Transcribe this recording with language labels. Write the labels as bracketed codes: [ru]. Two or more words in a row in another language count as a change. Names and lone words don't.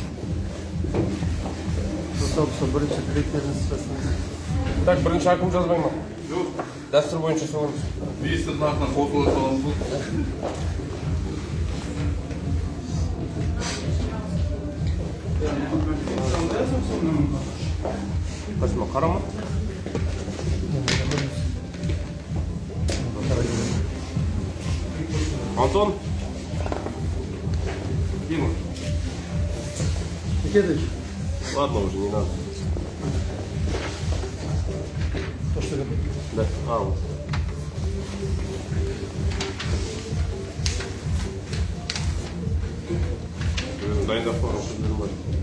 [kk] Бірінші тілектеріңізді жасаңыз. Так, бірінші акым жазбай ма? Жоқ. Дәстүр бойынша соғамыз. министрдің атынан қосыла саламыз. Қасыма қарама. Антон. [ru] Дима. Ладно, уже не надо. Да, вот. [kk] Дайындап қойған сөздерім бар.